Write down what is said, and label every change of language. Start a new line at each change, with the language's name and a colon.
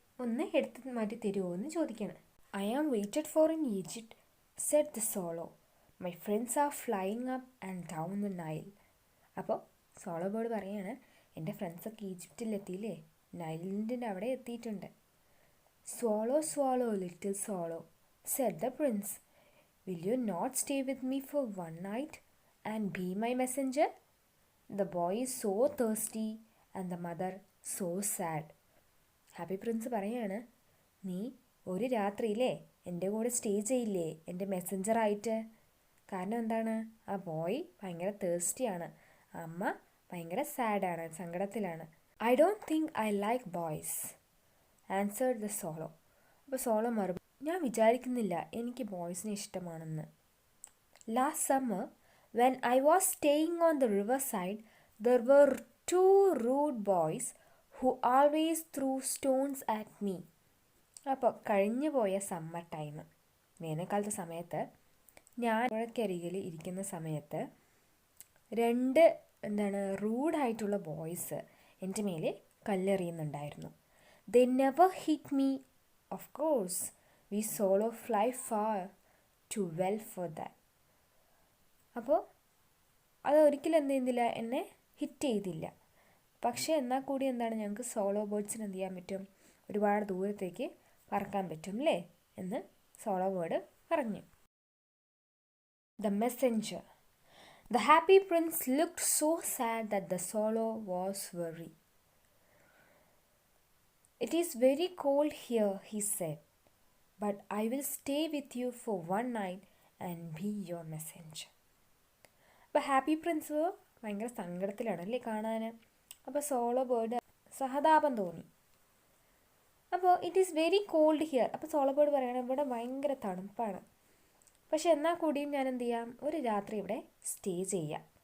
Malayalam: ഒന്ന് എടുത്ത് മാറ്റി തരുമോ എന്ന് ചോദിക്കുകയാണ്.
English: I am waited for in Egypt said the swallow, my friends are flying up and down the Nile.
Malayalam: അപ്പോൾ സോളോ ബേർഡ് പറയാണ്, എൻ്റെ ഫ്രണ്ട്സൊക്കെ ഈജിപ്തിലെത്തിയില്ലേ, നൈലിൻ്റെ അവിടെ എത്തിയിട്ടുണ്ട്.
English: "Swallow, swallow, little swallow," said the prince. "Will you not stay with me for one night and be my messenger?" The boy is so thirsty and the mother so sad.
Malayalam: Happy Prince പറയാണ്, നീ ഒരു രാത്രിയില്ലേ എൻ്റെ കൂടെ stay ചെയ്യില്ലേ എൻ്റെ മെസ്സഞ്ചറായിട്ട്? കാരണം എന്താണ്? ആ ബോയ് ഭയങ്കര തേഴ്സ്റ്റിയാണ്, അമ്മ ഭയങ്കര സാഡാണ്, സങ്കടത്തിലാണ്.
English: "I don't think I like boys," answered the swallow.
Malayalam: അപ്പോൾ സോളോ മറുപടി, ഞാൻ വിചാരിക്കുന്നില്ല എനിക്ക് ബോയ്സിനെ ഇഷ്ടമാണെന്ന്.
English: "Last summer, when I was staying on the riverside, there were 2 rude boys who always threw stones at me."
Malayalam: അപ്പോൾ കഴിഞ്ഞു പോയ സമ്മർ ടൈം, വേനൽക്കാലത്തെ സമയത്ത് ഞാൻ പുഴക്കരികിൽ ഇരിക്കുന്ന സമയത്ത് 2 റൂഡായിട്ടുള്ള ബോയ്സ് എൻ്റെ മേലെ കല്ലെറിയുന്നുണ്ടായിരുന്നു.
English: "They never hit me, of course. We solo fly far too well for that."
Malayalam: അപ്പോൾ അത് ഒരിക്കലും എന്ത് ചെയ്യുന്നില്ല, എന്നെ ഹിറ്റ് ചെയ്തില്ല. പക്ഷേ എന്നാൽ കൂടി ഞങ്ങൾക്ക് സോളോ ബേർഡ്സിന് എന്ത് ചെയ്യാൻ പറ്റും, ഒരുപാട് ദൂരത്തേക്ക് പറക്കാൻ പറ്റും അല്ലേ എന്ന് സോളോ ബേർഡ് പറഞ്ഞു.
English: The messenger. The happy prince looked so sad that the swallow was worried. "It is very cold here," he said, "but I will stay with you for one night and be your messenger."
Malayalam: അപ്പോൾ happy Prince ഭയങ്കര സങ്കടത്തിലാണ് അല്ലേ കാണാൻ. അപ്പോൾ solo bird സഹതാപം തോന്നി. അപ്പോൾ
English: "It is very cold here."
Malayalam: അപ്പോൾ solo bird പറയുകയാണ്, ഇവിടെ ഭയങ്കര തണുപ്പാണ്, പക്ഷെ എന്നാൽ കൂടിയും ഞാൻ എന്ത് ചെയ്യാം, ഒരു രാത്രി ഇവിടെ സ്റ്റേ ചെയ്യാം.